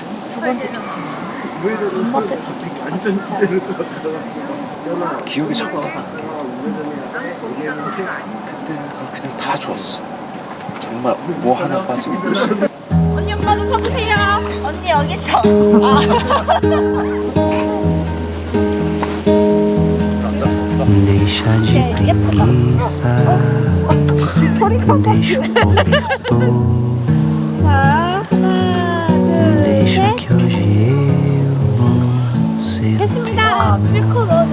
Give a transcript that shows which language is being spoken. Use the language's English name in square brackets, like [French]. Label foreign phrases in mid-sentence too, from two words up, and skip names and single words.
[Korean] 두 번째 피칭. 눈밭에 파투터가 진짜 예뻤어. 기억이 자꾸 나는 게 그때가 그냥 다 좋았어. 정말 뭐 하나 빠짐없이. 언니 오빠도 서보세요. 언니 여기 있어. [Portuguese] Deixa de preguiça, deixa o cobertor, deixa que hoje eu vou ser o teu calor.